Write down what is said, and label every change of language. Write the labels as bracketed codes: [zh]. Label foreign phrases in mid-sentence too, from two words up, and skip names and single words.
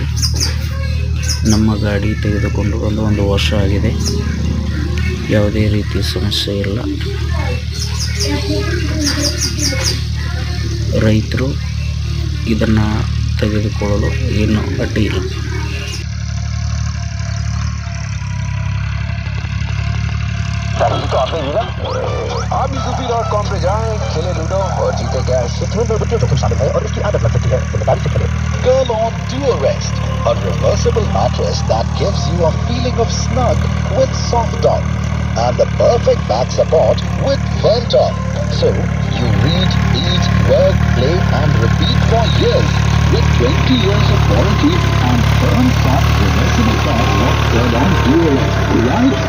[kn] ನಮ್ಮ ಗಾಡಿ ತೆಗೆದುಕೊಂಡು ಬಂದು 1 ವರ್ಷ ಆಗಿದೆ, ಯಾವುದೇ ರೀತಿಯ ಸಮಸ್ಯೆ ಇಲ್ಲ. ರೈತರು ಇದನ್ನು ತೆಗೆದುಕೊಳ್ಳಲು ಏನು ಅಡ್ಡಿ ಇಲ್ಲ. [hi] आप भी sufi.com पे जाएं, खेले लूडो और जीते कैश। इसमें बच्चों जोखिम शामिल है और इसकी आदत लग सकती है, समझदारी से खेलें। [en] Girl on Duo Rest, a reversible mattress that gives you a feeling of snug with soft top and the perfect back support with firm top. So you read, eat, work, play and repeat for years with 20 years of warranty and firm soft reversible top of Girl on Duo Rest.